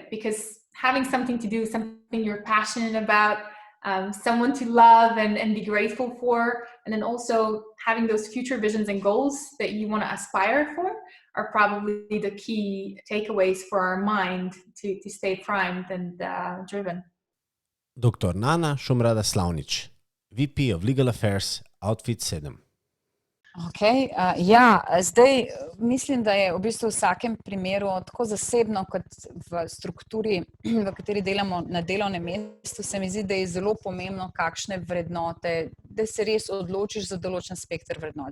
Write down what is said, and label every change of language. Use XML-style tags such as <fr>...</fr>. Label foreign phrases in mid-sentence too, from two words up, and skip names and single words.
<en>Because having something to do, something you're passionate about, someone to love and be grateful for, and then also having those future visions and goals that you want to aspire for are probably the key takeaways for our mind to stay primed and driven. Dr. Nana Šumrada Slavnič, VP of Legal Affairs, Outfit 7.</en> <sl>Okay, zdaj mislim, da je v bistvu v vsakem primeru tako zasebno, kot v strukturi, v kateri delamo na delovnem mestu, se mi zdi, da je zelo pomembno, kakšne vrednote, da se res odločiš za določen spekter vrednot.</sl>